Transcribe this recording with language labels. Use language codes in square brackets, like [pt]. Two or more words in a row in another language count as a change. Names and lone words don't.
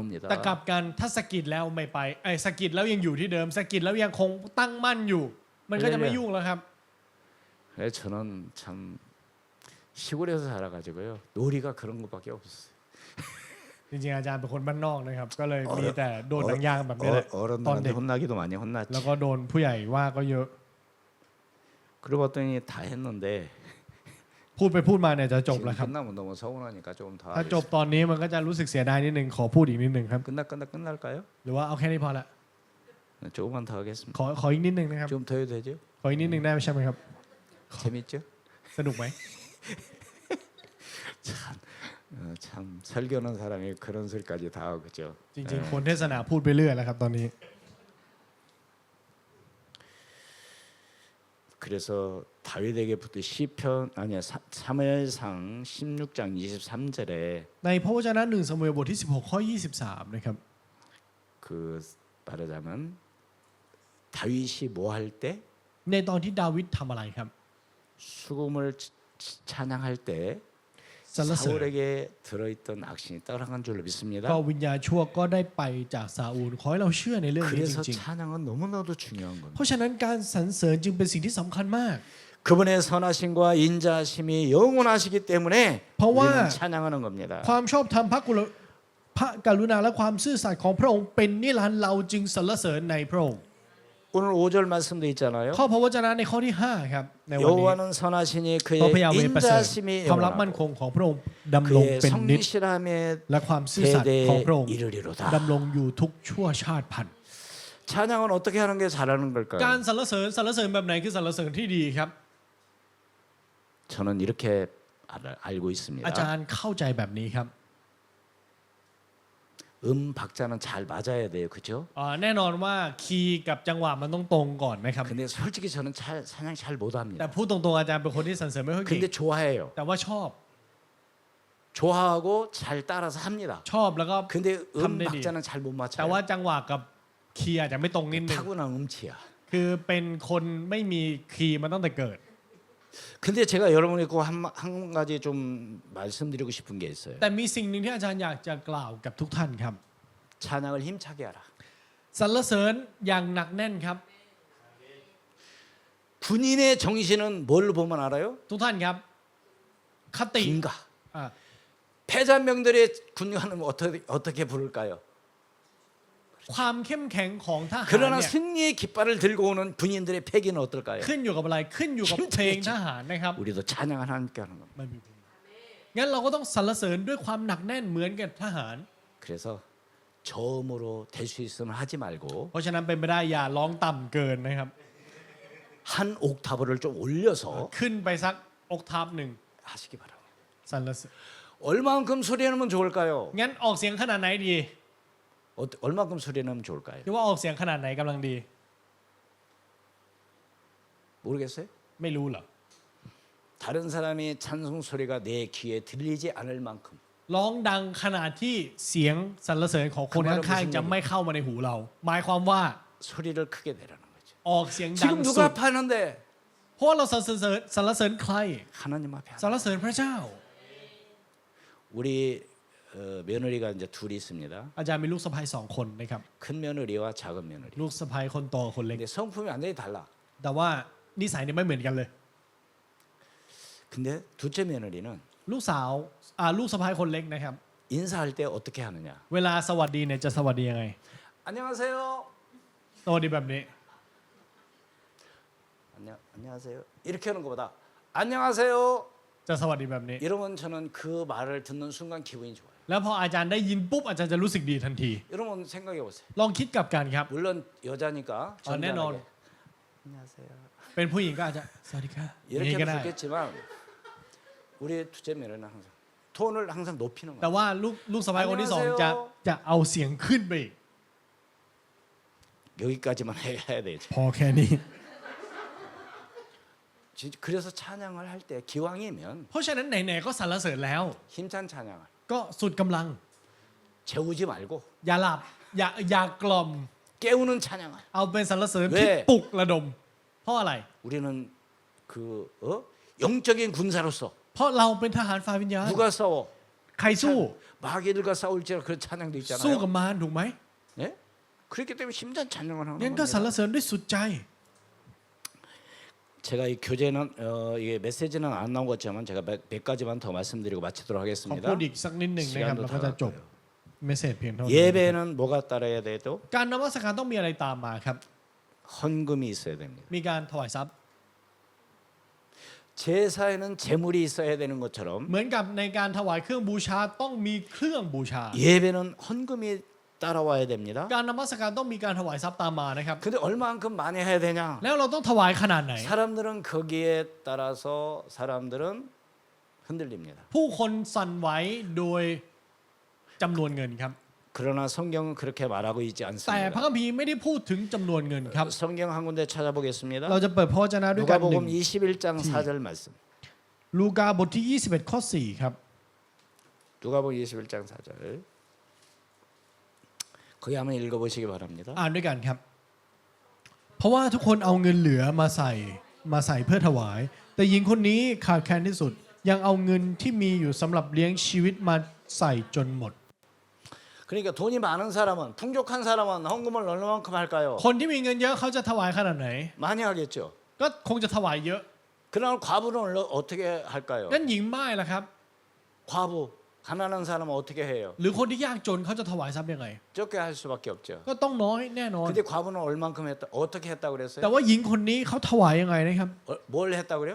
[th] แต่กลั [ko] 옵니다. [th] บกันถ้าสะกิดแล้วไม่ไปสะกิดแล้วยังอยู่ที่เดิมสะกิดแล้วยังคงตั้งมั่นอยู่ มันก็จะไม่ยุ่งแล้วครับ [ko] 그래서 저는 참 시골에서 살아가지고요 놀이가 그런 것밖에 없었어요. [th] จริงๆอาจารย์เป็นคนบ้านนอกนะครับ ก็เลยมีแต่โดนหนังยางแบบนี้แหละ ตอนเด็ [ko] 어른들한테 [th] ก [ko] 혼나기도 많이 혼났지. [th] แล้วก็โดนผู้ใหญ่ว่าก็เยอะ [ko] 그러고 봤더니 다 했는데 [th] พูดไปพูดมาเนี่ยจะจบ [ko] 지금 [th] แล้วครับ [ko] 끝나면 너무 서운하니까 조금 더 [th] ถ้าจบ [ko] 하겠습니다. [th] ตอนนี้มันก็จะรู้สึกเสียดายนิดนึงขอพูดอีกนิดนึงครับ [ko] 끝날까요? [th] หรือว่าเอาแค่นี้พอละ [ko] 네, 조금만 더 하겠습니다. [th] ขออีกนิดนึงนะครับ [ko] 좀 더 해도 되죠? [th] ขออีกนิดนึงได้ไหมใช่ไหมครับ [ko] 재밌죠? [th] สนุกไหม [ko] 참 설교하는 사람이 그런 소리까지 다 하고 그죠? [th] จริงๆ คนเทศนาพูดไปเรื่อยแล้วครับตอนนี้ [ko] 그래서 다윗에게 붙은 시편 아니야 사무엘상 16장 23절에 [th] ในพระวจนะ1 ซามูเอลบทที่16ข้อ23นะครับ [ko] 그 말하자면 다윗이 뭐 할 때 [th] ในตอนที่ดาวิดทำอะไรครับ [ko] 수금을 찬양할 때 [th] สรรเสริญ [ko] 사울에게 들어있던 악신이 떠나간 줄로 믿습니다. [th] ก็วิญญาณชั่วก็ได้ไปจากซาอูลขอให้เราเชื่อในเรื่องนี้จ [ko] 그래서 [th] ริง [ko] 찬양은 너무나도 중요한 [th] ๆ [ko] 겁니다. [th] เพราะฉะนั้นการสรรเสริญจึงเป็นสิ่งที่สำคัญมาก [ko] 그분의 선하심과 인자하심이 영원하시기 때문에 더와 우리는 찬양하는 겁니다. [th] ความชอบธรรมพระกรุณาและความซื่อสัตย์ของพระองค์เป็นนิรันดร์เราจึงสรรเสริญในพระองค์ [ko] 오늘 5절 말씀도 있잖아요. [th] ข้อพระวจนะในข้อที่5ครับในวันนี้ [ko] 여호와는 선하시니 [th] เพราะพระ [ko] 그의 [th] ยาเวห์ประเสริฐ [ko] 인자하심이 [th] ความรักมั่น [ko] 영원하고 [th] คงของพระองค์ดำรง [ko] 그의 [th] เป็นนิจ [ko] 성실함의 [th] และความซื่อสัตย์ของพระองค์ [ko] 이르리로다. [th] ดำรงอยู่ทุกชั่วชาติพันธุ์ [ko] 찬양은 어떻게 하는 게 잘하는 걸까요? [th] การสรรเสริญแบบไหนคือสรรเสริญที่ดีครับ [ko] 저는 이렇게 알고 [th] อา [ko] 있습니다. [th] จารย์เข้าใจแบบนี้ครับ [ko] 박자는 잘 맞아야 돼요, 그렇죠? [th] แน่นอนว่าคีย์กับจังหวะมันต้องตรงก่อนนะครับ [ko] 근데 솔직히 저는 찬양 잘 [th] แต่ [ko] 못합니다. [th] พูดตรงๆอาจารย์เป็นคนที่สรรเสริญไม่ค่อยเก่ง [ko] 근데 좋아해요. [th] แต่ว่าชอบ [ko] 좋아하고 잘 따라서 합니다. [th] ชอบแล้วก็ [ko] 근데 함대리. 박자는 잘 못 [th] แต่ว่า [ko] 맞춰요. [th] จังหวะกับคีย์อาจจะไม่ตรงนิดนึง [ko] 타고난 음치야. [th] คือเป็นคนไม่มีคีย์มาตั้งแต่เกิด [ko] 근데 제가 여러분에게 한 가지 좀 말씀드리고 싶은 게 있어요. [th] แต่มีสิ่งหนึ่งที่อาจารย์อยากจะกล่าวกับทุกท่านครับ [ko] 찬양을 힘차게 하라. [th] สรรเสริญอย่างหนักแน่นครับ [ko] 군인의 정신은 뭘로 보면 알아요? [th] ทุกท่านครับ คติ [ko] 군가. อ่า 패잔병들의 군가는 어떻게 부를까요? [th] ความเข้มแข็งของทหาร [ko] 그러나 [th] เนี่ย [ko] 승리의 깃발을 들고 오는 군인들의 패기는 어떨까요? [th] ขึ้นอยู่กับอะไรขึ้นอยู่กับเพลงทหารนะครับ [ko] 우리도 찬양을 함께 하는 겁니다. [th] ไม่มีเพลงงั้นเราก็ต้องสรรเสริญด้วยความหนักแน่นเหมือนกับทหาร [ko] 그래서 저음으로 될 수 있으면 하지 말고 [th] เพราะฉะนั้นเป็นไปได้อย่าร้องต่ำเกินนะครับ [ko] 한 옥타브를 좀 올려서 [th] ขึ้นไปสักอกทาบหนึ่ง [ko] 하시기 바랍니다. [th] สรรเสริญ [ko] 얼마만큼 소리 내면 좋을까요? [th] งั้นออกเสียงขนาดไหนดี [ko] 얼마만큼 소리 내면 좋을까요? [th] หรือว่าออกเสียงขนาดไหนกำลังดี [ko] 모르겠어요? [th] ไม่รู้เหรอ [ko] 다른 사람이 찬송 소리가 내 귀에 들리지 않을 만큼 [th] ร้องดังขนาดที่เสียงสรรเสริญของคนข้างๆจะไม่เข้ามาในหูเรา หมายความว่า [ko] 소리를 크게 내라는 거죠. [th] ออกเสียงดัง [ko] 지금 [th] สุ [ko] 누가 [th] ด [ko] 파는데 [th] เพราะว่าเราสรรเสริญใคร [ko] 하나님 앞에 [th] สรรเสริญพระเจ้า [ko] 우리 며느리가 이제 둘이 있습니다. [th] อาจารย์มีลูกสะใภ้2 คนนะครับ [ko] 큰 며느리와 작은 며느리. [th] ลูกสะใภ้คนโตคนเล็ก [ko] 근데 성품이 완전히 달라. [th] แต่ว่านิสัยเนี่ยไม่เหมือนกันเลย [ko] 근데 둘째 며느리는 [th] ลูกสาวลูกสะใภ้คนเล็กนะครับ [ko] 인사할 때 어떻게 하느냐? [th] เวลาสวัสดีเนี่ยจะสวัสดียังไง [ko] 안녕하세요. [th] สวัสดีแบบนี้ [ko] 안녕하세요. 이렇게 하는 것보다 안녕하세요. [th] จะสวัสดีแบบนี้ [ko] 이러면 저는 그 말을 듣는 순간 기분이 좋아요. [th] แล้วพออาจารย์ได้ยินปุ๊บอาจารย์จะรู้สึกดีทันที [ko] 여러분 생각해 보세요. [th] ลองคิดกลับกันครับ [ko] 물론 여자니까 내놓은. 전자하게 안녕하세요. [th] เป็นผู้หญิงก็อาจจะสวัสดีค่ะอย่าง [ko] 이렇게 [th] นี้ก็ [ko] 하면 [th] ได้ [ko] 좋겠지만 우리 둘째 며느리는 항상 톤을 항상 높이는 [th] แต่ [ko] 거예요. [th] ว่าลูกสะใภ้คนที่สองจะเอาเสียงขึ้นไปอีก [ko] 여기까지만 해야 되죠. [th] พอแค่นี้ [ko] 그래서 찬양을 할 때 기왕이면 [th] เพราะฉะนั้นไหนๆก็สรรเสริญแล้ว [ko] 힘찬 찬양을 [th] ก็สุดกำลัง [ko] 재우지 말고 [th] อย่าหลับอย่ากล่อม [ko] 깨우는 찬양을. [th] เอาเป็นสรรเสริญที่ปลุกระดม เพราะอะไร [ko] 우리는 그 영적인 군사로서 [th] เพราะเราเป็นทหารฝ่ายวิญญาณ [ko] 누가 싸워? [th] ใครสู้ [ko] 마귀들과 싸울지라 그런 찬양도 [th] สู้ [ko] 있잖아요. [th] กับมารถูกไหม [ko] 네? 그렇기 때문에 힘찬 찬양을 하는 [th] งั้นก็สรร [ko] 겁니다. [th] เสริญด้วยสุดใจ [ko] 제가 이 교재는 이게 메시지는 안 나온 것 같지만 제가 몇 가지만 더 말씀드리고 마치도록 [th] ขอ [ko] 하겠습니다. [th] พูดอีกสักนิดหนึ่งนะครับ [ko] 시간도 [th] แล้วก็จะจบ [ko] 다 [th] เมสเซจเพียงเท่านี้ [ko] 예배는 뭐가 따라야 돼도 [th] การนมัสการต้องมีอะไรตามมาครับ [ko] 헌금이 있어야 됩니다. [th] มีการถวายทรัพย์ [ko] 제사에는 재물이 있어야 되는 것처럼 [th] เหมือนกับในการถวายเครื่องบูชาต้องมีเครื่องบูชา [ko] 예배는 헌금이 따라와야 됩니다. [th] การนมัสการต้องมีการถวายทรัพย์ตามมานะครับ [ko] 근데 얼마만큼 많이 해야 되냐? [th] แล้วเราต้องถวายขนาดไหน [ko] 사람들은 거기에 따라서 사람들은 흔들립니다. [th] ผู้คนสั่นไหวโดยจำนวนเงินครับ [ko] 그러나 성경은 그렇게 말하고 있지 [th] แต่พระ [ko] 않습니다. [th] คัมภีร์ไม่ได้พูดถึงจำนวนเงินครับ [ko] 성경 한 군데 찾아보겠습니다. [th] เราจะเปิดพระวจนะด้วยกันหนึ่ง [ko] 누가복음 21장 4절 말씀. [th] ลูกาบทที่ 21 ข้อ 4 ครับ [ko] 누가복음 21장 4절. 거기 한번 읽어보시기 바랍니다. [th] อ่านด้วยกันครับ เพราะว่าทุกคนเอาเงินเหลือมาใส่เพื่อถวาย แต่หญิงคนนี้ขาดแคลนที่สุด ยังเอาเงินที่มีอยู่สำหรับเลี้ยงชีวิตมาใส่จนหมด [ko] 그러니까 돈이 많은 사람은 풍족한 사람은 헌금을 얼마만큼 할까요? [th] คนที่มีเงินเยอะเขาจะถวายขนาดไหน [ko] 많이 하겠죠. [th] ก็คงจะถวายเยอะ [ko] 그러나 과부는 어떻게 할까요? [th] งั้นหญิงม่ายล่ะครับ [ko] 과부 가난한 사람은 어떻게 해요? [th] หรือคนที่ยากจนเขาจะถวายทรัพย์ยังไง [ko] 적게 할 수밖에 없죠. [th] ก็ต้องน้อยแน่นอน [ko] 근데 과부는 얼만큼 했다? 어떻게 했다고 [th] แต่ [ko] 그랬어요? [th] ว่าหญิงคนนี้เขาถวายยังไงนะครับ [ko] 뭘 했다고 그래요?